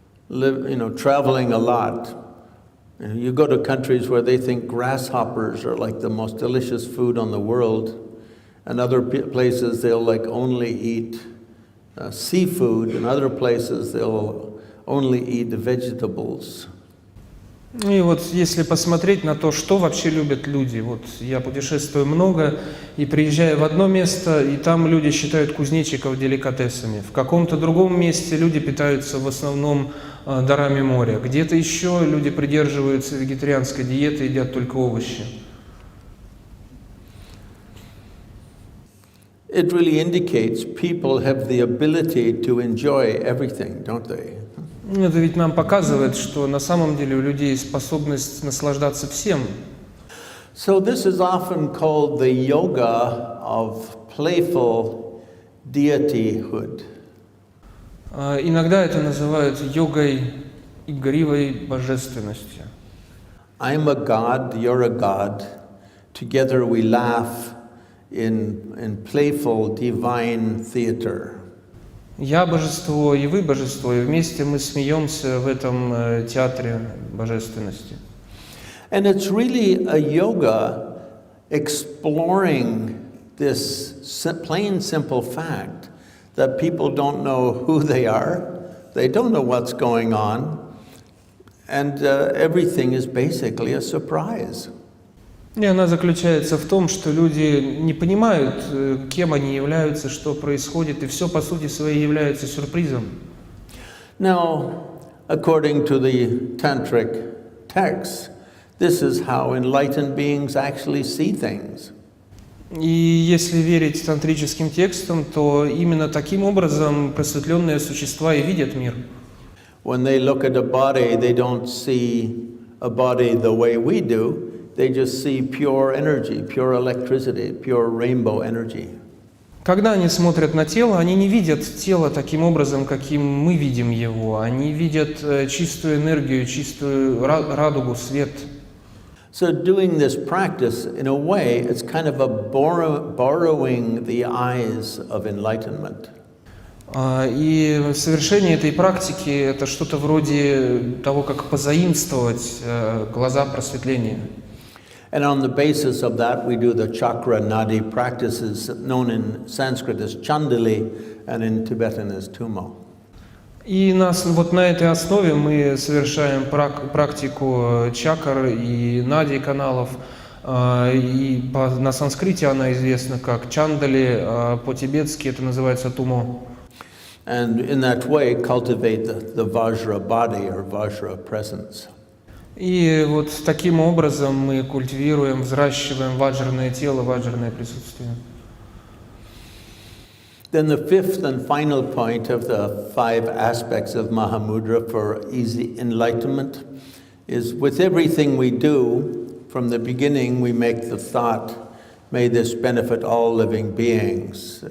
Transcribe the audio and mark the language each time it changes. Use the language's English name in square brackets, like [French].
[English] traveling a lot. You go to countries where they think grasshoppers are like the most delicious food on the world, and other places they'll like only eat seafood, and other places they'll only eat vegetables. [Russian] И вот если посмотреть на то, что вообще любят люди, вот я путешествую много и приезжаю в одно место, и там люди считают кузнечиков деликатесами. В каком-то другом месте люди питаются в основном дарами моря. Где-то еще люди придерживаются вегетарианской диеты, едят только овощи. [English] It really indicates people have the ability to enjoy everything, don't they? [Russian] Это ведь нам показывает, что на самом деле у людей есть способность наслаждаться всем. [English] So this is often called the yoga of playful deityhood. [Russian] Иногда это называют йогой игривой божественности. [English] I'm a god, you're a god. Together we laugh in playful divine theater. [Russian] Я божество, и вы божество, и вместе мы смеемся в этом театре божественности. [English] And it's really a yoga exploring this plain simple fact that people don't know who they are, they don't know what's going on, and everything is basically a surprise. [Russian] И она заключается в том, что люди не понимают, кем они являются, что происходит, и все по сути своей является сюрпризом. [English] Now, according to the tantric texts, this is how enlightened beings actually see things. [Russian] И если верить тантрическим текстам, то именно таким образом просветленные существа и видят мир. [English] When they look at a body, they don't see a body the way we do. They just see pure energy, pure electricity, pure rainbow energy. [Russian] Когда они смотрят на тело, они не видят тело таким образом, каким мы видим его. Они видят чистую энергию, чистую радугу, свет. [English] So doing this practice, in a way, it's kind of a borrowing the eyes of enlightenment. [Russian] И совершение этой практики – это что-то вроде того, как позаимствовать глаза просветления. [English] And on the basis of that, we do the chakra nadi practices known in Sanskrit as chandali and in Tibetan as tumo. [Russian] И вот на этой основе мы совершаем практику чакр и нади каналов. И на санскрите она известна как чандали, а по-тибетски это называется тумо. [English] And in that way, cultivate the vajra body or vajra presence. [Russian] И вот таким образом мы культивируем, взращиваем ваджраное тело, ваджраное присутствие. [English] Then the fifth and final point of the 5 aspects of Mahamudra for easy enlightenment is with everything we do, from the beginning we make the thought, may this benefit all living beings.